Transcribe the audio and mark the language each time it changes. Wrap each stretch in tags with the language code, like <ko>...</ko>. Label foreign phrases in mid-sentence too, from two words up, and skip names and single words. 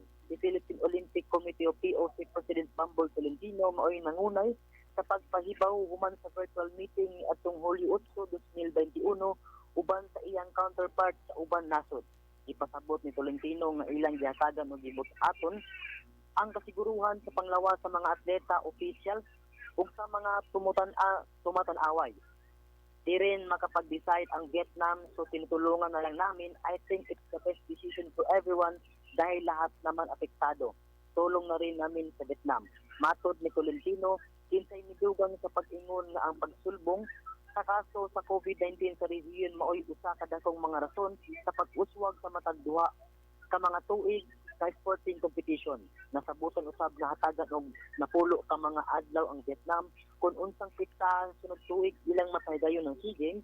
<ceb>Si Philippine Olympic Committee o POC President Bambol Tolentino mao'y nangunay sa pagpahibaw human sa</ceb> <en>virtual meeting</en> <ceb>atong Hulyo 8, 2021 uban sa iyang counterpart sa uban nasod. Ipasabot ni Tolentino nga ilang gihatagan o gibot aton ang kasiguruhan sa panglawas sa mga atleta, officials ug sa mga tumatan-away.</ceb> <tl>Di rin makapag-decide ang Vietnam, so tinutulungan na lang namin.</tl> <en>I think it's the best decision for everyone</en> <tl>dahil lahat naman apektado. Tulong na rin namin sa Vietnam.</tl> <ceb>Matod ni Tolentino, kinsay midugang sa pag-ingon nga ang pagsulbong sa kaso sa COVID-19 sa rehiyon maoy usa ka dakong mga rason sa pag-uswag sa matag duha ka mga tuig sa sporting competition. Nasabutan usab na hatagan og napulo ka mga adlaw ang Vietnam kung unsang pitsa sunod tuig ilang mapahigayon ng SEA Games.</ceb>